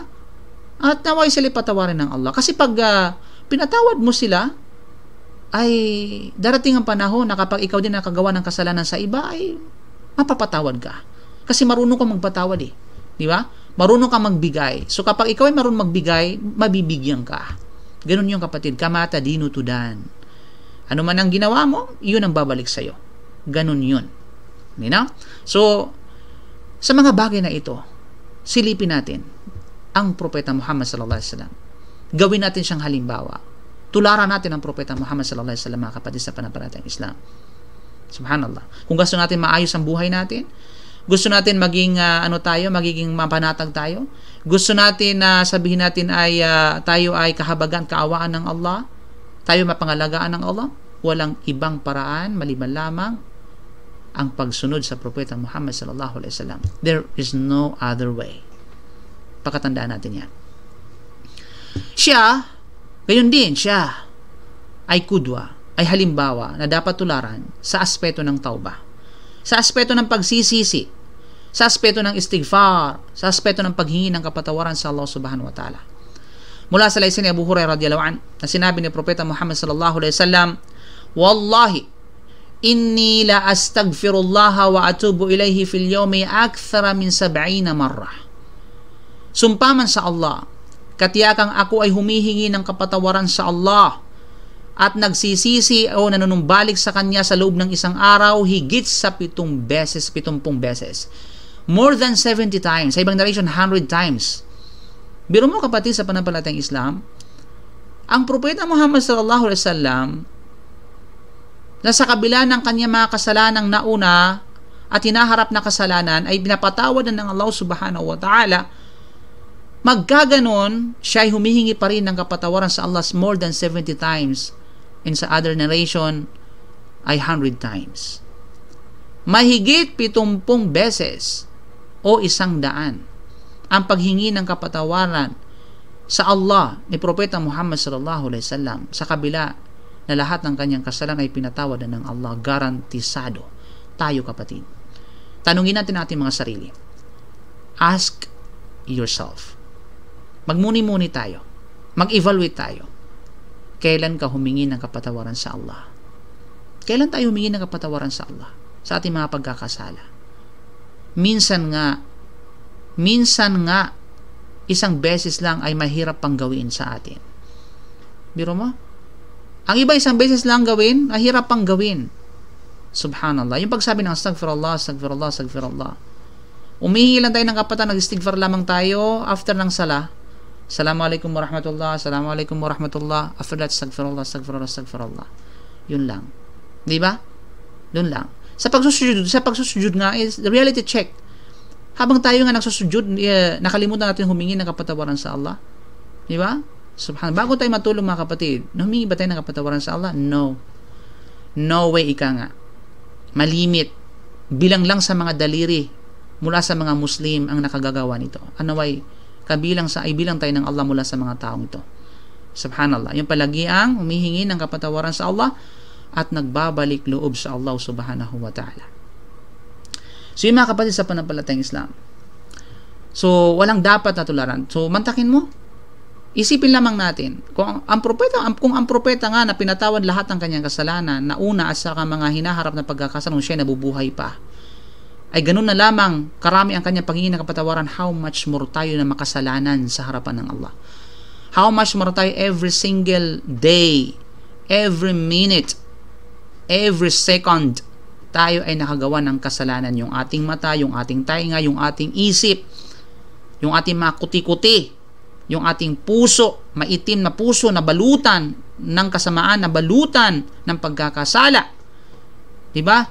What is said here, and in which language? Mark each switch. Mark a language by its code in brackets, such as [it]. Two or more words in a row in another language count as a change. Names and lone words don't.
[tl] At naway sila patawarin ng Allah. Kasi pag pinatawad mo sila, ay darating ang panahon na kapag ikaw din nakagawa ng kasalanan sa iba, ay mapapatawad ka. Kasi marunong kang magpatawad eh. Di ba? Marunong kang magbigay. So kapag ikaw ay marunong magbigay, mabibigyan ka. Ganun yung kapatid. Kamata dinu tudan. Ano man ang ginawa mo, yun ang babalik sa'yo. Ganun yun. [en] You know? So, [tl] sa mga bagay na ito, silipin natin ang Propeta Muhammad [ar] صلى الله عليه وسلم. [tl] Gawin natin siyang halimbawa. Tularan natin ang Propeta Muhammad [ar] صلى الله عليه وسلم, [tl] mga kapatid sa panampalatayang Islam. Subhanallah. Kung gusto natin maayos ang buhay natin, gusto natin maging magiging mapanatag tayo, gusto natin na sabihin natin ay tayo ay kahabagan, kaawaan ng Allah, tayo mapangalagaan ng Allah, walang ibang paraan maliban lamang ang pagsunod sa Propeta Muhammad [ar] صلى الله عليه وسلم. [en] There is no other way. [tl] Pakatandaan natin yan. Siya, gayon din, siya ay kudwa, ay halimbawa na dapat tularan sa aspeto ng tauba, sa aspeto ng pagsisisi, sa aspeto ng istighfar, sa aspeto ng paghingi ng kapatawaran sa [ar] الله سبحانه وتعالى. [tl] Mula sa laysa ni Abu Hurairah [ar] رضي الله عنه, [tl] na sinabi ni Propeta Muhammad [ar] صلى الله عليه وسلم, والله إني لأستغفر الله وأتوب إليه في اليوم أكثر من 70 مرة. [tl] Sumpaman sa Allah, katiyakang ako ay humihingi ng kapatawaran sa Allah at nagsisisi o nanunumbalik sa kanya sa loob ng isang araw higit sa 70 beses. [en] More than 70 times. [tl] Sa ibang narration, 100 times. Biro mo kapatid sa panampalatayang Islam, ang Propeta Muhammad [ar] صلى الله عليه وسلم, [tl] na sa kabila ng kanya mga kasalanang nauna at hinaharap na kasalanan ay pinapatawad na ng [ar] الله سبحانه وتعالى, [tl] magkaganon, siya ay humihingi pa rin ng kapatawaran sa Allah [en] more than 70 times, and [tl] sa [en] other narration [tl] ay 100 times. Mahigit 70 beses o 100 ang paghingi ng kapatawaran sa Allah ni Propeta Muhammad [ar] صلى الله عليه وسلم, [tl] sa kabila na lahat ng kanyang kasalanan ay pinatawad na ng Allah, garantisado. Tayo kapatid, tanungin natin mga sarili. [en] Ask yourself. [tl] Magmuni-muni tayo. Mag-evaluate tayo. Kailan ka humingi ng kapatawaran sa Allah? Kailan tayo humingi ng kapatawaran sa Allah sa ating mga pagkakasala? Minsan nga, isang beses lang ay mahirap pang gawin sa atin. Biro mo? Ang iba isang beses lang gawin, mahirap pang gawin. Subhanallah. Yung pagsabi ng [ar] أستغفر الله، أستغفر الله، أستغفر الله. [tl] Umihingi lang tayo ng kapatawaran, nag-istighfar lamang tayo after ng sala. [ar] السلام عليكم ورحمة الله، السلام عليكم ورحمة الله. [en] After that, [ar] أستغفر الله، أستغفر الله، أستغفر الله. [tl] Yun lang. Di ba? Yun lang. Sa pagsusujud nga [en] is reality check. [tl] Habang tayo nga nagsusujud, nakalimutan natin humingi ng kapatawaran sa Allah. Di ba? Subhanallah. Bago tayo matulog mga kapatid, humingi ba tayo ng kapatawaran sa Allah? [en] No. No way, [tl] ika nga. Malimit. Bilang lang sa mga daliri mula sa mga Muslim ang nakagagawa nito. Ano way? Bilang tayo ng Allah mula sa mga taong ito. Subhanallah. Yung palagi ang humihingi ng kapatawaran sa Allah at nagbabalik loob sa [ar] الله سبحانه وتعالى. [tl] So yung mga kapatid sa panampalatayang Islam, so walang dapat na tularan. So mantakin mo, isipin lamang natin kung ang propeta nga na pinatawad lahat ng kanyang kasalanan na una at saka mga hinaharap na pagkakasalanan siya nabubuhay pa, ay ganun na lamang karami ang kanyang paghingi ng kapatawaran, [en] how much more [tl] tayo na makasalanan sa harapan ng Allah? [en] How much more tayo every single day, every minute, every second [tl] tayo ay nakagawa ng kasalanan. Yung ating mata, yung ating tainga, yung ating isip, yung ating mga kuti-kuti, yung ating puso, maitim na puso na balutan ng kasamaan, na balutan ng pagkakasala. Diba?